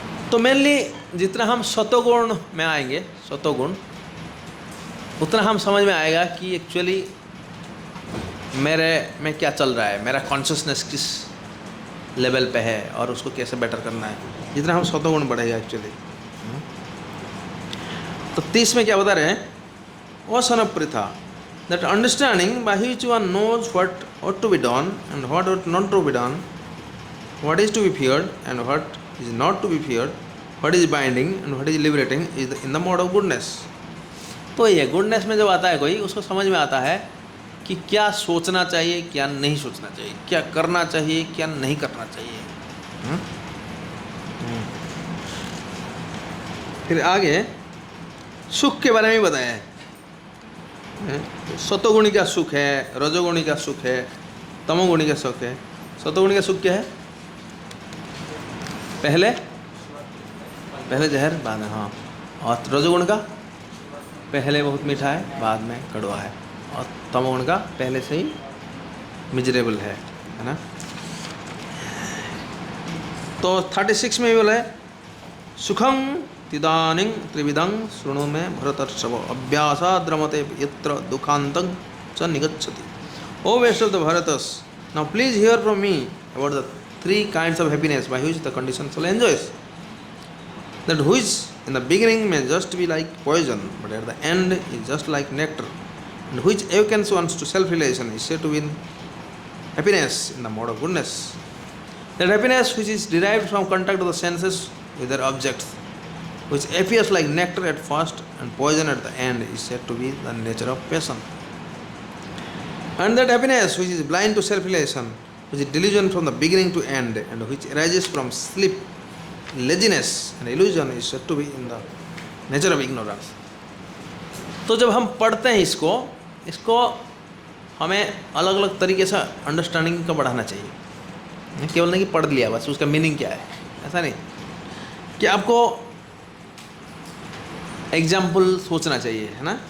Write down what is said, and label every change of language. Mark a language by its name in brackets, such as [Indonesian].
[Hindi] तो मेनली जितना हम सतोगुण में आएंगे, सतोगुण, उतना हम समझ में आएगा कि एक्चुअली मेरे में क्या चल रहा है, मेरा कॉन्शियसनेस किस लेवल पे है और उसको कैसे बेटर करना है। जितना हम सतोगुण बढ़ेगा एक्चुअली। तो 30 में क्या बता रहे हैं, [English] O son of Pritha, that understanding by which one knows what ought to be done and what ought not to be done, what is to be feared and what is not to be feared, what is binding and what is liberating is in the mode of goodness। [Hindi] तो ये goodness में जब आता है कोई, उसको समझ में आता है कि क्या सोचना चाहिए, क्या नहीं सोचना चाहिए, क्या करना चाहिए, क्या नहीं करना चाहिए। फिर आगे सुख के बारे में बताया है। सतोगुणी का सुख है, रजोगुणी का सुख है, तमोगुणी का सुख है। सतोगुणी का सुख क्या है, पहले जहर बाद में, हाँ। और रजोगुण का पहले बहुत मीठा है, बाद में कड़वा है। और तमोगुण का पहले से ही मिजरेबल है ना। तो 36 में भी बोला है, [Sanskrit] सुखम तिदानिं त्रिविधं शृणु में भरतर्षभ अभ्यासाद् रमते यत्र दुखान्तं च निगच्छति। [English] Oh best of the Bharatas, now please hear from me about the 3 kinds of happiness by which the conditioned soul enjoys, that which in the beginning may just be like poison, but at the end is just like nectar, and which awakens ones to self-realization is said to be happiness in the mode of goodness. That happiness which is derived from contact of the senses with their objects, which appears like nectar at first and poison at the end, is said to be the nature of passion. And that happiness which is blind to self-realization, which is delusion from the beginning to end, and which arises from sleep, laziness and illusion, is said to be in the nature of ignorance. [Hindi] तो जब हम पढ़ते हैं इसको हमें अलग अलग तरीके से अंडरस्टैंडिंग का बढ़ाना चाहिए। केवल नहीं कि पढ़ लिया बस, उसका मीनिंग क्या है, ऐसा नहीं कि आपको एग्जाम्पल सोचना चाहिए, है ना।